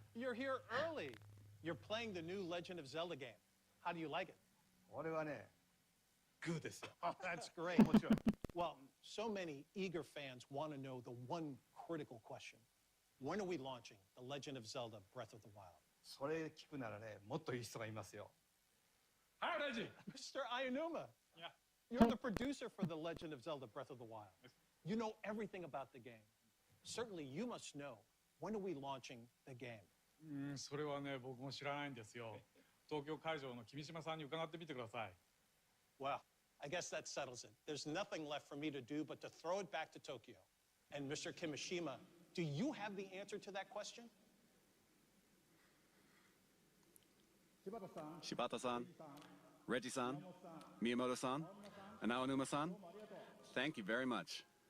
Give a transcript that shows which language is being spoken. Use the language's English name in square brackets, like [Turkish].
[English] You're here early. You're playing the new Legend of Zelda game. How do you like it? [Japanese] 俺はね、グーですよ。 [English] Oh, that's great. Well, so many eager fans want to know the one critical question. When are we launching The Legend of Zelda: Breath of the Wild? [Japanese] それ聞くならね、もっといい人がいますよ。 [English] Hi, Reggie. Mr. Ayanuma. Yeah. You're the producer for The Legend of Zelda: Breath of the Wild. You know everything about the game. Certainly, you must know, when are we launching the game? [Japanese] それはね、僕も知らないんですよ。東京会場の君島さんに伺ってみてください。 [English] Well, I guess that settles it. There's nothing left for me to do but to throw it back to Tokyo. And Mr. Kimishima, do you have the answer to that question? Shibata-san, Reggie-san, Miyamoto-san, and Aonuma-san, thank you very much.